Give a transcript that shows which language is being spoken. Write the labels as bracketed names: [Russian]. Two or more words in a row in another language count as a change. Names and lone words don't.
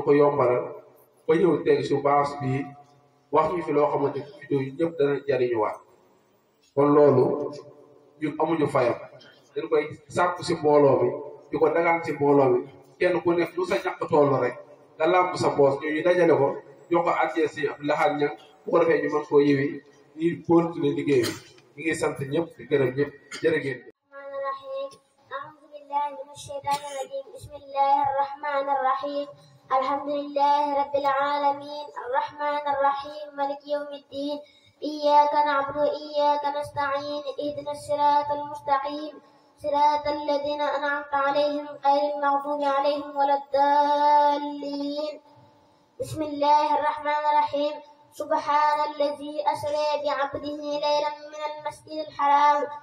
[Wolof] ko yombalal ba ñëw teg su base bi wax ñu fi loo xamante ni vidéo yi ñëpp dana jariñuwaat kon loolu ñun amuñu fayam dañ koy sàkku si mbooloo mi di ko dagaan si mbooloo mi kenn ku nekk lu sa ñàkk toll rek nga làmb sa boos ñu dajale ko jox ko addiyee si Abdou Lahad Niang bu ko defee ñu mën koo yëwi ñi continuer liggéey bi ñu ngi sant ñëpp di gërëm ñëpp jërë ngeen [Arabic] من الشيطان الرجيم بسم الله الرحمن الرحيم الحمد لله رب العالمين الرحمن الرحيم مالك يوم الدين إياك نعبد وإياك نستعين اهدنا الصراط المستقيم صراط الذين أنعمت عليهم غير المغضوب عليهم ولا الضالين بسم الله الرحمن الرحيم سبحان الذي أسرى بعبده ليلا من المسجد الحرام